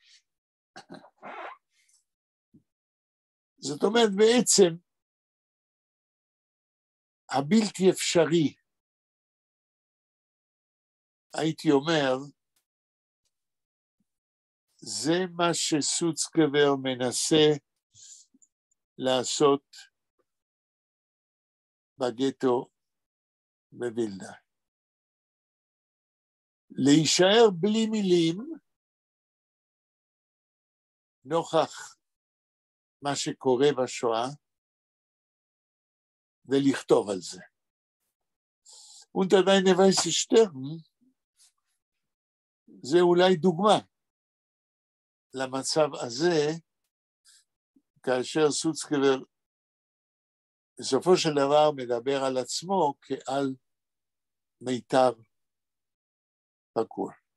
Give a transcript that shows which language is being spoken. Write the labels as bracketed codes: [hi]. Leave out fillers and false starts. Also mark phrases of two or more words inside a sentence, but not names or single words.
[he] זאת אומרת, בעצם הבלתי אפשרי, הייתי אומר, זה מה שסוצקבר מנסה לעשות בגטו בווילנה. להישאר בלי מילים, נוכח מה שקורה בשואה, ולכתוב על זה. Und eine weiße Stern, זה אולי דוגמה למצב הזה, כאשר סוצקבר בסופו של דבר מדבר על עצמו כעל מיתר פקוע.